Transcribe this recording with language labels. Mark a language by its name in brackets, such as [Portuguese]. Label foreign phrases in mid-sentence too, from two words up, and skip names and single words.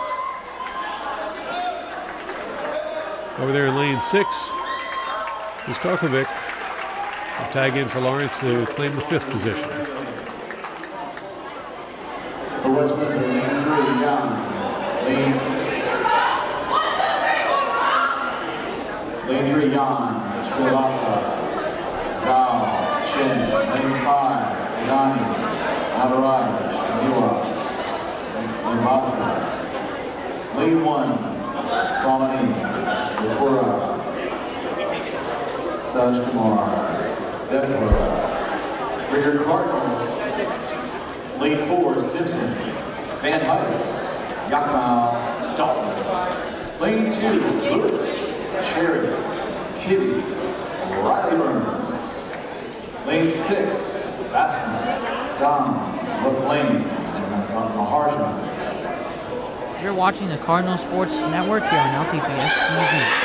[English] Over there in lane 6 is Kokovic. A tag in for Lawrence to claim the 5th position. For West Windsor, lane 3, Young. Lane 3, Young. Srivastava. Zhao. Chen. Lane 5, Yanni. Navaraj. Niwas. Limbasa. Lane 1, Ramani. Vipura. Saj Kumar. Devpura. For your Cardinals, lane 4, Simpson. Van Heiss. Yakmau. Dalton. Lane 2, Lewis. Cherry. Kitty. Riley Burns. Lane 6, Baston. Don. LaFlame. And Mahajan. You're watching the Cardinal Sports Network here on LPPS TV.